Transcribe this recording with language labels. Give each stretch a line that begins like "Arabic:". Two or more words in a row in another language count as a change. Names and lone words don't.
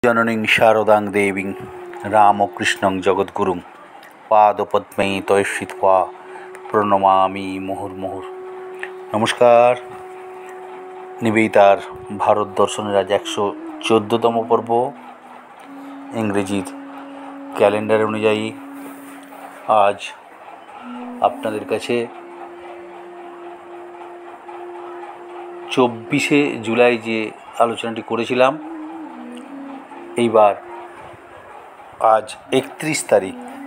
Sanskrit: जननीं शारदां देवीं रामकृष्णं जगद्गुरुं पादपद्मे तये श्रित्वा প্রণমামি মুহুর্মুহুর।
Bangla: নমস্কার। নিবেদিতার ভারত দর্শনের আজ 114তম পর্ব। ইংরেজির ক্যালেন্ডার অনুযায়ী আজ আপনাদের কাছে 24শে জুলাই যে আলোচনাটি করেছিলাম, এইবার আজ 31 তারিখ।